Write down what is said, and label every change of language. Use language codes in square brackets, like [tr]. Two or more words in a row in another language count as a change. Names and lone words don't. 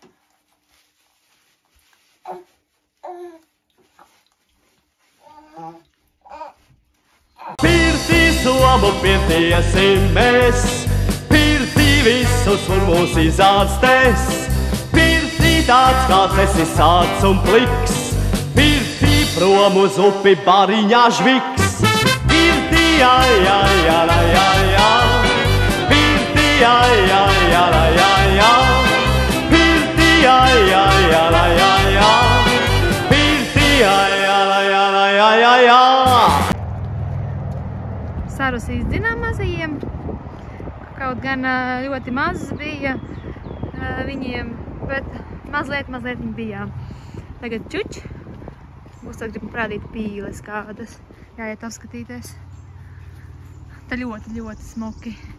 [lv] Pirtī somu pietiesim mēs, pirtī visus un mūs izārstēs. Pirtī tāds kāds esi sāds un pliks, pirtī prom uz upi bariņā žviks. Pirtī, ai, ai, ai, ai, ai, pirtī, ai, ai, ai, ai, ai, pirtī, ai, ai, ai, ai, ai, pirtī, ai, ai, ai, ai, ai, ai. Sarus izdzinām mazajiem. Kaut gan ļoti maz bija viņiem, bet mazliet viņi bijām. Tagad čuč. Būs tad gribam parādīt pīles kādas. Jāiet apskatīties. Tā ļoti smuki.